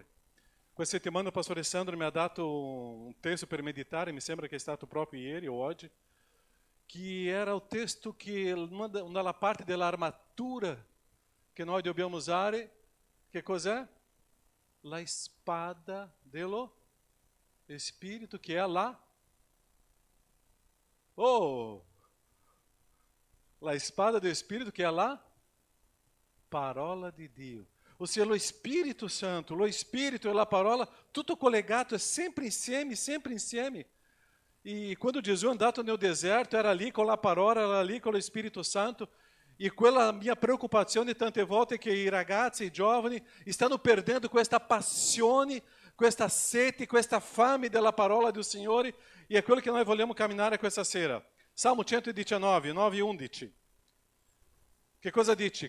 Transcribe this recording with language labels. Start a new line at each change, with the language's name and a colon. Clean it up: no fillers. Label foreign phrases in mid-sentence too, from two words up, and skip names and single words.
Italian: Questa settimana o pastore Sandro mi ha dato un testo per meditare, mi sembra che è stato proprio ieri o oggi, che era il testo che nella parte dell'armatura che noi dobbiamo usare, che cos'è? La spada dello Spirito, che è la spada do Spirito, che è la parola di Dio.
Portuguese: Ou seja, o Espírito Santo, o Espírito e a parola, tudo collegado, é
Italian: sempre insieme, sempre insieme.
Portuguese: E quando Jesus andava no deserto, era ali com a parola, era ali com o Espírito Santo.
Italian: E quella mia preoccupazione tante volte è che i ragazzi, i giovani, stanno perdendo questa passione, questa sete, questa fame della parola del Signore. E è quello che noi vogliamo camminare questa sera. Salmo 119, 9 e 11. Che cosa dice?